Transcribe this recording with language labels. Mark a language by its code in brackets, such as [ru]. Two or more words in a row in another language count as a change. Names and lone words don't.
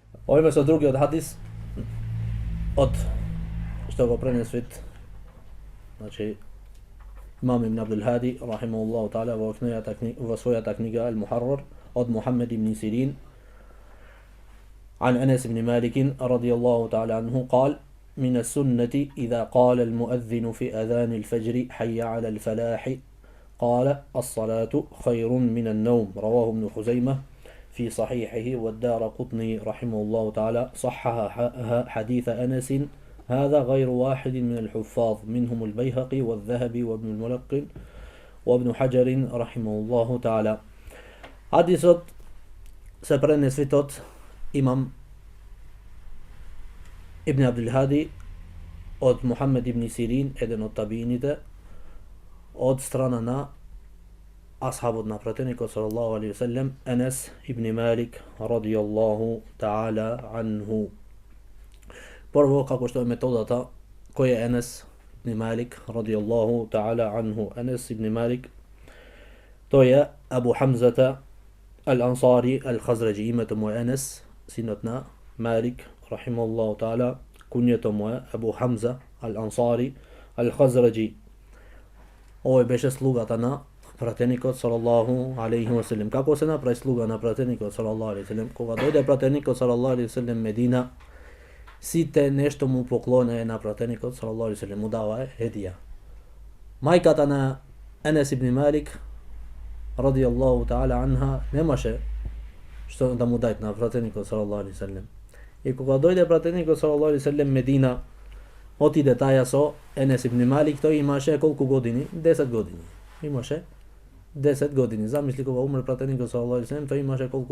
[mk] Овој со другиот хадис од што го пренесвит, значи имам ибн Абдул Хади [ar] رحمه الله تعالى [mk] во својата книга Ал-Мухаррар од Мухаммед ибн Сирин [ar] عن أنس بن مالك رضي الله تعالى عنه قال: من السنة إذا قال المؤذن في أذان الفجر حي على الفلاح قال: الصلاة خير من النوم. رواه ابن خزيمة في صحيحه، والدارقطني رحمه الله تعالى صحح حديث أنس هذا غير واحد من الحفاظ منهم البيهقي والذهبي وابن الملقن وابن حجر رحمه الله تعالى. [mk] حديث от се пренесвит од Имам Ибн Абдул Хади од Мухаммед ибн Сирин, еден од табиините, од страна на асхабот на пратеникот [ar] صلى الله عليه وسلم, أنس بن مالك رضي الله تعالى عنه. [mk] Прво, како што е методата, кој е Анас ибн Малик [ar] رضي الله تعالى عنه? [mk] Анас ибн Малик, тој е Абу Хамзата Ал-Ансари Ал-Хазраджи. Името му е Анас, синот на Малик [ar] رحمه الله تعالى, [mk] куњето му е Абу Хамза Ал-Ансари Ал-Хазраджи. Овој беше слугата на пратеникот [ar] صلى الله عليه وسلم. [mk] Како се направи слуга на пратеникот [ar] صلى الله عليه وسلم? [mk] Кога дојде пратеникот [ar] صلى الله عليه وسلم [mk] Медина, сите нешто му поклонеа на пратеникот [ar] صلى الله عليه وسلم, [mk] му даваа хедија. Мајката на Анас ибн Малик [ar] رضي الله تعالى عنها [mk] немаше што да му дај на пратеникот [ar] صلى الله عليه وسلم. [mk] И кога дојде пратеникот [ar] صلى الله عليه وسلم [mk] Медина, отиде таја со Анас ибн Малик, тој имаше колку години? 10 години. Имаше 10 години. Замисли, кога умре пратеникот [ar] صلى الله عليه وسلم, [mk] тој имаше колку?